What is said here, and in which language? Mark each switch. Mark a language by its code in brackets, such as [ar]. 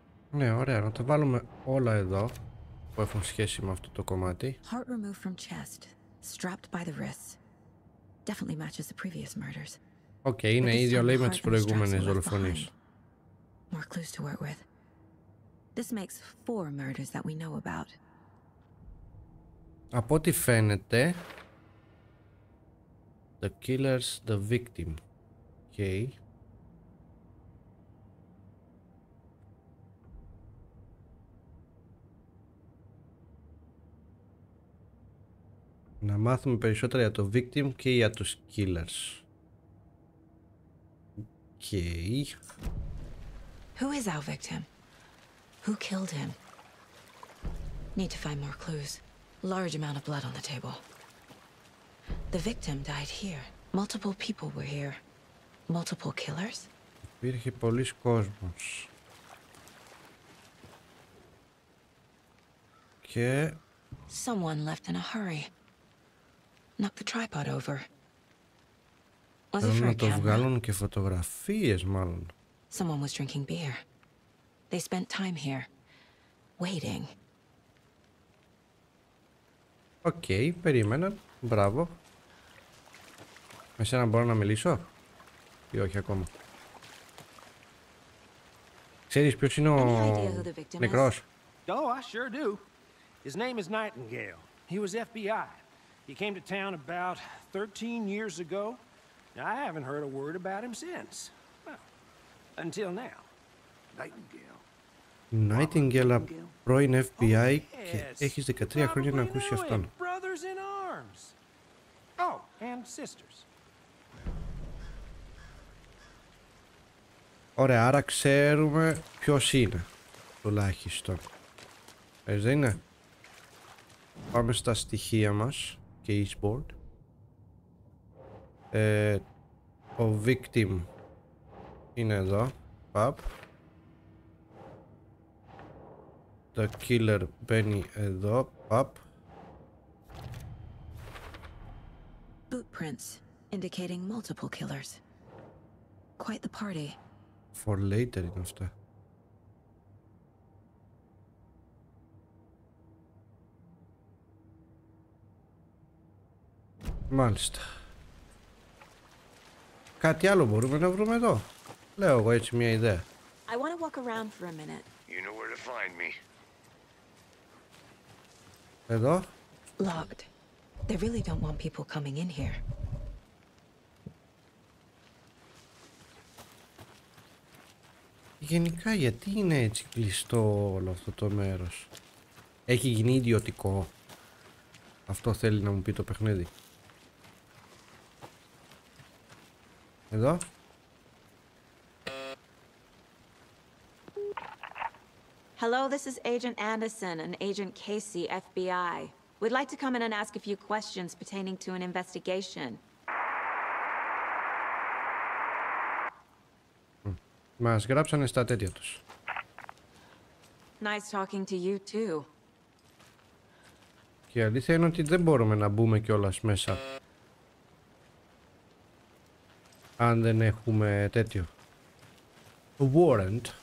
[el] Ναι, ωραία, να τα βάλουμε όλα εδώ που έχουν σχέση με αυτό το κομμάτι. [en] Heart removed from chest, strapped by the wrists. Definitely matches the previous murders. [el] Οκ, είναι ίδιο λέει με τις προηγούμενες δολοφονίες. [en] More clues to work with. This makes 4 murders that we know about. [el] Από ό,τι φαίνεται, [en] the killer's the victim. Okay. [el] Να μάθουμε περισσότερα για το victim και για τους killers. [en] Okay. Who is our victim? Who killed him? Need to find more clues. Large amount of blood on the table. The victim died here. Multiple people were here. Multiple killers? [el] Υπήρχε πολλής κόσμος. Και... [en] Someone left in a hurry. Knocked the tripod over. Was it [el] Θέλουν [en] for a [el] να το [en] camera? [el] βγάλουν και φωτογραφίες μάλλον. [en] Someone was drinking beer. They spent time here. Waiting. [el] Οκ, περίμεναν. Μπράβο. Με σένα μπορώ να μιλήσω ή όχι ακόμα? Ξέρεις ποιος είναι ο νεκρός? [en] Oh, I sure do. His name is Nightingale. He was FBI. He came to town about 13 years ago. I haven't heard a word about him since. Well, until now. Nightingale. [el] Nightingale, πρώην FBI και έχεις 13 χρόνια να ακούσεις αυτόν. [en] Brothers in arms. Oh, and sisters. [el] Ωραία, άρα ξέρουμε ποιος είναι. Τουλάχιστον. Έτσι δεν είναι? Πάμε στα στοιχεία μας. Caseboard. Ο victim είναι εδώ. Παπ. Το killer μπαίνει εδώ. Παπ. [en] Footprints indicating multiple killers. Quite the party. For later [el] είναι αυτά. Μάλιστα. Κάτι άλλο μπορούμε να βρούμε εδώ? Λέω εγώ έτσι μια ιδέα. [en] I want to walk around for a minute. You know where to find me. [el] Εδώ. [en] Locked. They really don't want people coming in here. [el] Γενικά γιατί είναι έτσι κλειστό όλο αυτό το μέρος? Έχει γίνει ιδιωτικό? Αυτό θέλει να μου πει το παιχνίδι. Εδώ. [en] Hello, this is Agent Anderson and Agent Casey, FBI. We'd like to come in and ask a few questions pertaining to an investigation. [el] Μας γράψανε στα τέτοια τους. [en] Nice talking to you too. [el] Και η αλήθεια είναι ότι δεν μπορούμε να μπούμε κιόλας μέσα αν δεν έχουμε τέτοιο warrant.